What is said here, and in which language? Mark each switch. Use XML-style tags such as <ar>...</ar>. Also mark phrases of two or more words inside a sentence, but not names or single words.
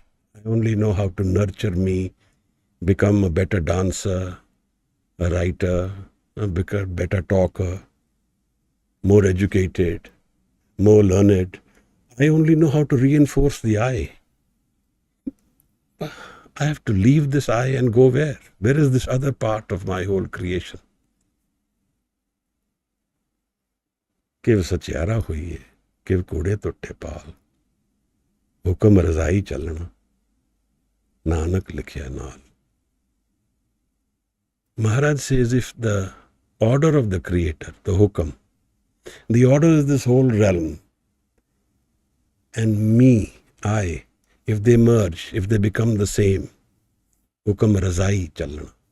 <en>I only know how to nurture me, become a better dancer, a writer, a better talker, more educated, more learned. I only know how to reinforce the I. I have to leave this I and go where? Where is this other part of my whole creation?</en> <pa>ਕਿਵ ਸਚਿਆਰਾ ਹੁਈ ਹੈ, ਕਿਵ ਕੂੜੇ ਤੁੱਟੇ ਪਾਲ, ਹੁਕਮ ਰਜਾਈ ਚਲਣਾ, ਨਾਨਕ ਲਿਖਿਆ ਨਾਲ.</pa> <en>Maharaj says if the order of the Creator, the hukam, the order is this whole realm, and me, I, if they merge, if they become the same,</en> <pa>ਹੁਕਮ ਰਜਾਈ ਚਲਣਾ.</pa>